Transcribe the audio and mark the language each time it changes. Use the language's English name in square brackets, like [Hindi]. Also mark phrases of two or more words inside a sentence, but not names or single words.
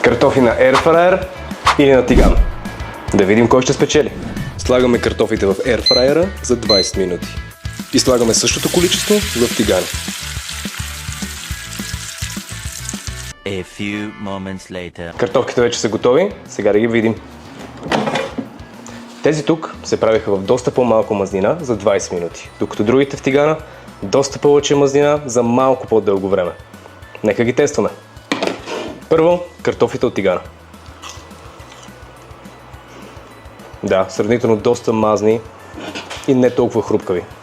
[Bulgarian] Картофи на Airfryer или на тиган. Да видим кой ще спечели. Слагаме картофите в Airfryера за 20 минути. И слагаме същото количество в тигана. [English] A few moments later. [Bulgarian] Картофките вече са готови, сега да ги видим. Тези тук се правиха в доста по-малко мазнина за 20 минути, докато другите в тигана доста повече мазнина за малко по-дълго време. Нека ги тестваме. Първо, картофите от тигана. Да, сравнително доста мазни и не толкова хрупкави.